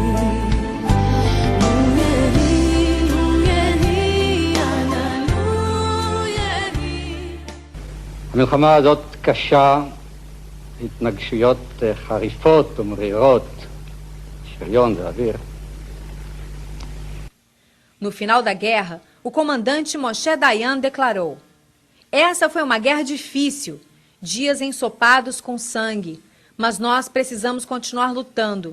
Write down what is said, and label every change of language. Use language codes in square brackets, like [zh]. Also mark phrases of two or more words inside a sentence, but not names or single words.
[he] המלחמה הזאת קשה, התנגשויות חריפות ומרירות, שריון ואוויר. [pt] No final da guerra, o comandante Moshe Dayan declarou: "Essa foi uma guerra difícil dias ensopados com sangue, mas nós precisamos continuar lutando.